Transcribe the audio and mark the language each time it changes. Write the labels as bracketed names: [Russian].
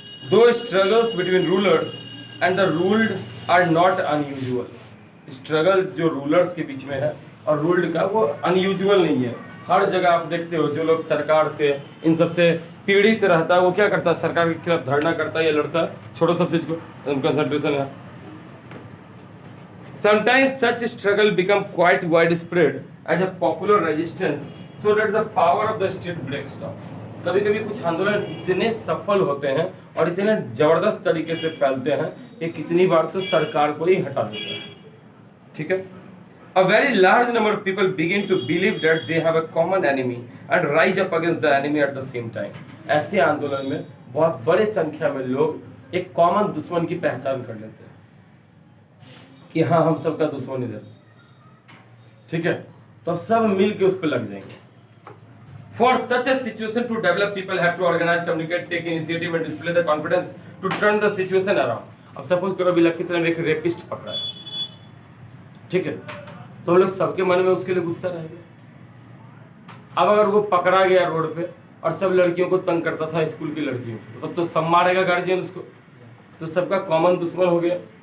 [English] दो struggles between rulers and the ruled are not unusual. [Hindi] Struggle जो rulers के बीच में है और रूल्ड का, वो अनयूजुअल नहीं है। हर जगह आप देखते हो जो लोग सरकार से इन सब से पीड़ित रहता है वो क्या करता है, सरकार के खिलाफ धरना करता है या लड़ता है। छोड़ो सब चीज को, कंसंट्रेशन है। [English] Sometimes such struggle become quite widespread as a popular resistance, so that the power of the state breaks down. [Hindi] कभी कभी कुछ आंदोलन इतने सफल होते हैं और इतने जबरदस्त तरीके से फैलते हैं कि कितनी बार तो सरकार को ही हटा देता है। ठीक है। [English] A very large number of people begin to believe that they have a common enemy and rise up against the enemy at the same time. [Hindi] ऐसे आंदोलन में बहुत बड़े संख्या में लोग एक कॉमन दुश्मन की पहचान कर लेते हैं कि हाँ हम सबका दुश्मन इधर। ठीक है, तो अब सब मिल के उस पर लग जाएंगे। [English] For such a situation to develop, people have to organize, communicate, take initiative and display the confidence to turn the situation around. [Hindi] अब सपोज करो अभी लखीसराय में एक रेपिस्ट पकड़ा है, ठीक है, तो लोग सबके मन में उसके लिए गुस्सा रहेगा। अब अगर वो पकड़ा गया रोड पे और सब लड़कियों को तंग करता था, स्कूल की लड़कियों को, तो तब तो सब मारेगा गार्जियन उसको, तो सबका कॉमन दुश्मन हो गया।